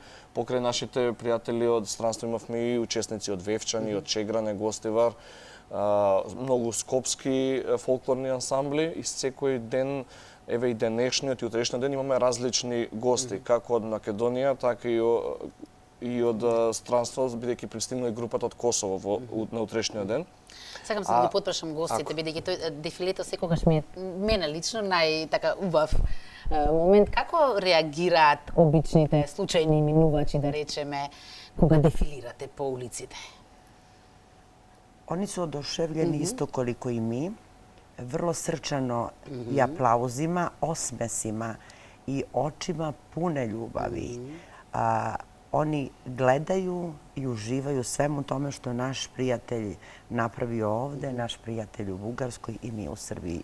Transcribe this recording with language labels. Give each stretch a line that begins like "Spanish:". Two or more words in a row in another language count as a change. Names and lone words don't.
Macedonian: Покрај нашите пријатели од странство имавме и учесници од Вевчани, од Чегране, Гостивар, многу скопски фолклорни ансамбли и секој ден, еве и денешниот и утрешниот ден имаме различни гости, како од Македонија, така и од странство, бидејќи пристигна и групата од Косово на утрешниот ден. Сакам се да ги потпрашам гостите, бидејќи тој дефилето секогаш ми е мене лично така убав момент. Како реагираат обичните случајни минувачи, да речеме, кога дефилирате по улиците?
Serbian: Oni su oduševljeni isto koliko i mi, vrlo srčano i aplauzima, osmesima i očima pune ljubavi. Oni gledaju i uživaju svemu tome što naš prijatelj napravio ovde, naš prijatelj u Bugarskoj i mi u Srbiji.